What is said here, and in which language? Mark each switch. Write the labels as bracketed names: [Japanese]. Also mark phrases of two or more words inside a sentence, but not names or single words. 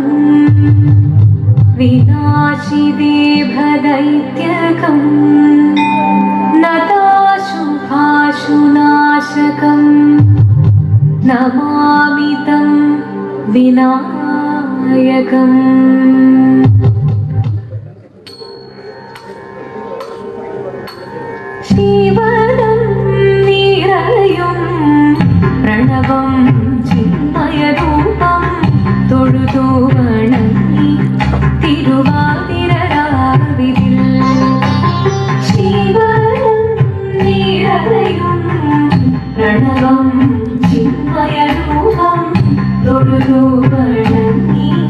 [Sanskrit] विनाशिदेभदैत्यकं नताशुभाशुनाशकम् नमामि तं विनायकम्। शिवदं निरयुं प्रणवं चिन्मयरूपं [Malayalam] തൊഴുതു വണങ്ങി തിരുവാതിരരാവിതിൽ [Sanskrit] ശിവദം നിരയും പ്രണവം ചിന്മയരൂപം [Malayalam] തൊഴുതു വണങ്ങി